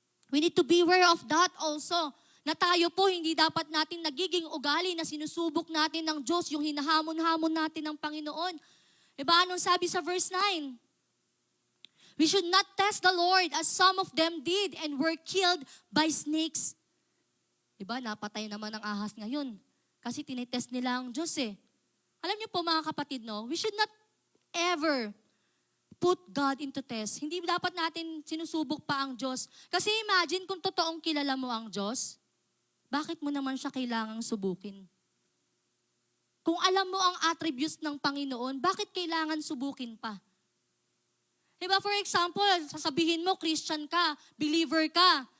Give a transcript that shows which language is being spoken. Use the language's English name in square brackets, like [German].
[English] We need to beware of that also. [Filipino] Na tayo po, hindi dapat natin nagiging ugali na sinusubok natin ng Diyos, yung hinahamon-hamon natin ng Panginoon. Diba? Anong sabi sa verse 9? [English] We should not test the Lord as some of them did and were killed by snakes. [Filipino] Diba? Napatay naman ang ahas ngayon. Kasi tinitest nila ang Diyos eh. Alam niyo po mga kapatid, no? [English] We should not ever put God into test. [Filipino] Hindi dapat natin sinusubok pa ang Diyos. Kasi imagine kung totoong kilala mo ang Diyos, bakit mo naman siya kailangang subukin? Kung alam mo ang attributes ng Panginoon, bakit kailangan subukin pa? Diba, for example, sasabihin mo, Christian ka, believer ka.